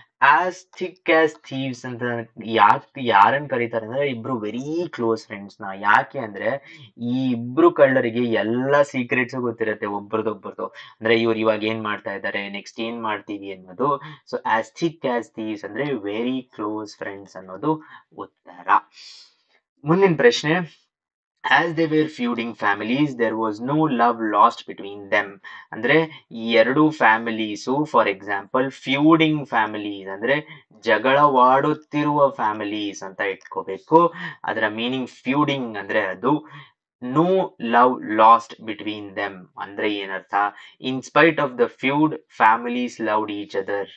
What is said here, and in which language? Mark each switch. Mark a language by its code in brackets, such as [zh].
[kn] As thick as thieves ಅಂತ ಯಾರನ್ನ ಕರೀತಾರೆ ಅಂದ್ರೆ ಇಬ್ರು [en] very close friends [kn] ನ. ಯಾಕೆ ಅಂದ್ರೆ ಈ ಇಬ್ರು ಕಳ್ಳರಿಗೆ ಎಲ್ಲ ಸೀಕ್ರೆಟ್ಸ್ ಗೊತ್ತಿರುತ್ತೆ ಒಬ್ರದೊಬ್ಬರದು. ಅಂದ್ರೆ ಇವ್ರು ಇವಾಗ ಏನ್ ಮಾಡ್ತಾ ಇದ್ದಾರೆ, ನೆಕ್ಸ್ಟ್ ಏನ್ ಮಾಡ್ತೀವಿ ಅನ್ನೋದು. So as thick as thieves ಅಂದ್ರೆ [en] very close friends [kn] ಅನ್ನೋದು ಉತ್ತರ. ಮುಂದಿನ ಪ್ರಶ್ನೆ, [en] as they were feuding families there was no love lost between them. [kn] ಅಂದ್ರೆ ಈ ಎರಡು ಫ್ಯಾಮಿಲೀಸು, ಫಾರ್ ಎಕ್ಸಾಂಪಲ್ ಫ್ಯೂಡಿಂಗ್ ಫ್ಯಾಮಿಲೀಸ್ ಅಂದ್ರೆ ಜಗಳವಾಡುತ್ತಿರುವ ಫ್ಯಾಮಿಲೀಸ್ ಅಂತ ಇಟ್ಕೋಬೇಕು. ಅದರ ಮೀನಿಂಗ್ ಫ್ಯೂಡಿಂಗ್ ಅಂದ್ರೆ ಅದು. [en] no love lost between them [kn] ಅಂದ್ರೆ ಏನರ್ಥ, [en] In spite of the feud families loved each other.